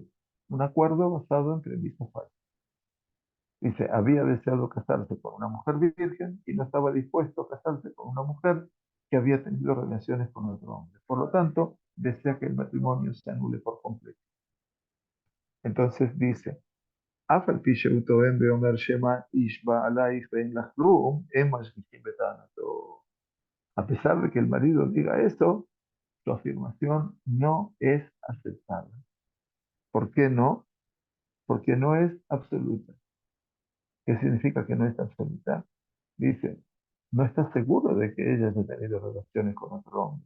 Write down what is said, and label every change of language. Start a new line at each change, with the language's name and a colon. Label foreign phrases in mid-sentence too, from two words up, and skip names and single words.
Spanish: Un acuerdo basado en premisas falsas. Dice, había deseado casarse con una mujer virgen y no estaba dispuesto a casarse con una mujer que había tenido relaciones con otro hombre. Por lo tanto, desea que el matrimonio se anule por completo. Entonces dice,
Hebrew: אף על פי שהוא טוען ואומר שמא איש בא עלייך ואין לך כלום, הם משגיחים בטענתו.
Spanish: A pesar de que el marido diga eso, su afirmación no es aceptada. ¿Por qué no? Porque no es absoluta. ¿Qué significa que no es absoluta? Dice, no está seguro de que ella haya tenido relaciones con otro hombre.